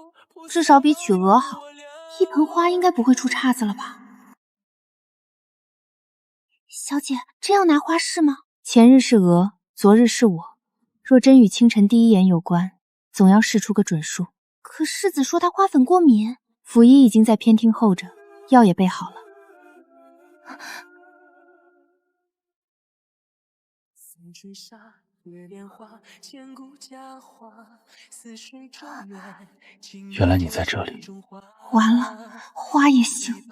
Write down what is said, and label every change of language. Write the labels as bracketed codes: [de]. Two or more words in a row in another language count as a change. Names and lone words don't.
[zh] 至少比娶鵝好。一盆花應該不會出岔子了吧？小姐，這樣拿花是嗎？前日是娥，昨日是我。若真与清晨第一眼有關，總要试出個準數。可世子說他花粉過敏，府醫已經在偏廳候着，藥也備好了。原来你在这裡。完了，花也行。